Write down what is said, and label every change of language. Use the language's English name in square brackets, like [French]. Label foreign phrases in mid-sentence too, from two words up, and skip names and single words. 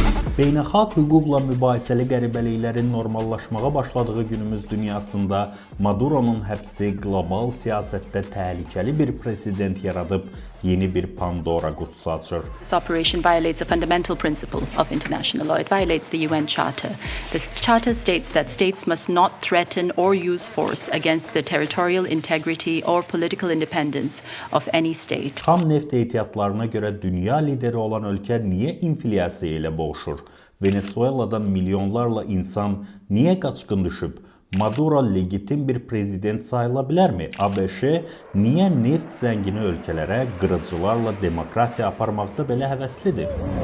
[Azerbaijani] Beynəlxalq hüquqla mübahisəli qəribəliklərin normallaşmağa başladığı günümüz dünyasında Maduro'nun həbsi qlobal siyasətdə təhlükəli bir president yaradıb yeni bir Pandora qutusu açır. [English] This operation violates a fundamental principle of international law. It violates the UN Charter. This charter states that states must not threaten or use force against the territorial integrity or political independence of any state. [Azerbaijani] Xam neft ehtiyatlarına görə dünya lideri olan ölkə niyə inflyasiya ilə boğuşur? Venezuela'dan milyonlarla insan niyə qaçqın düşüb? Maduro legitim bir prezident sayıla bilərmi? ABŞ niyə neft zəngini ölkələrə qırıcılarla demokratiya aparmaqda belə həvəslidir?